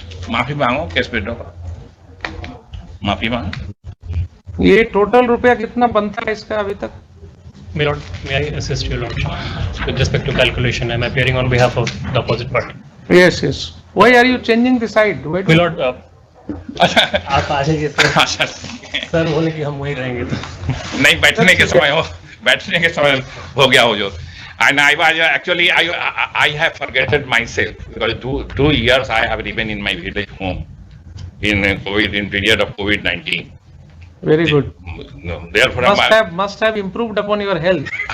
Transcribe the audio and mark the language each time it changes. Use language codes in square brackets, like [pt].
[hi] माफी मांगो, case withdraw करो. माफी मांगो. ये टोटल रुपया कितना बनता है इसका अभी तक? [en] My lord, may I assist your lordship? With respect to calculation, I am appearing on behalf of the opposite party. Yes, yes. Why are you changing the side? Why My do- [hi] lord, आप आ जाइए sir. अच्छा, sir बोले कि हम वहीं रहेंगे तो. नहीं बैठने के समय हो गया हो जो. [en] And I was actually I have forgotten myself because two years I have remained in my village home in period of COVID-19. Very good. No, therefore Must have improved upon your health.